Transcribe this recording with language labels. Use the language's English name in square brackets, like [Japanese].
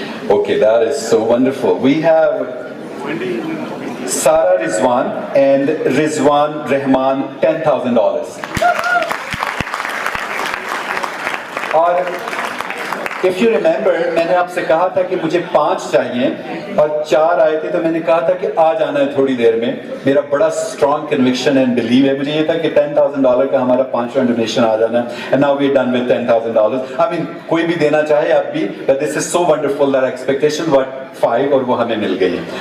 [English] Okay, that is so wonderful. We have Sara Rizwan and Rizwan Rahman, $10,000. [Hindi] और [English] if you remember, [Hindi] मैंने आपसे कहा था कि मुझे 5 चाहिए और 4 आए थे, तो मैंने कहा था कि आ जाना है थोड़ी देर में. मेरा बड़ा [English] strong conviction and belief [Hindi] है. मुझे ये था कि $10,000 का हमारा 5 donation आ जाना है. [English] And now we're done with $10,000. I mean, [Hindi] कोई भी देना चाहे आप भी, [English] but this is so wonderful that expectation was 5 [Hindi] और वो हमें मिल गई है.